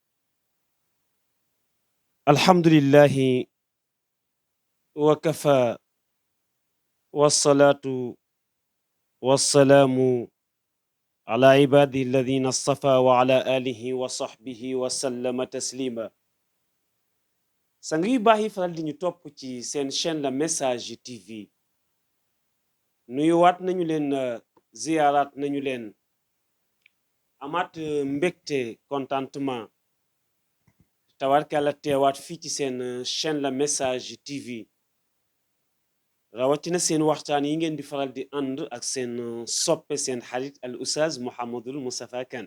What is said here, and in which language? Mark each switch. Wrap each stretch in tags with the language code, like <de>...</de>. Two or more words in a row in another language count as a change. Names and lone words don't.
<ar>الحمد لله وكفى، والصلاة والسلام على عباده الذين اصطفى وعلى آله وصحبه وسلم تسليما.</ar> <wo>sang yu baax yi faral di ñu topp ci seen chaîne la message TV nuyuwaat nañu leen, ziyaaraat nañu leen, amaat mbégte contentement tawarkala teewaat fii ci seen chaîne la message TV rawatina seen waxtaan yi ngeen di faral di ànd ak seen soppe seen xarit al oustaz Mouhamadul Moustapha Kane.</wo>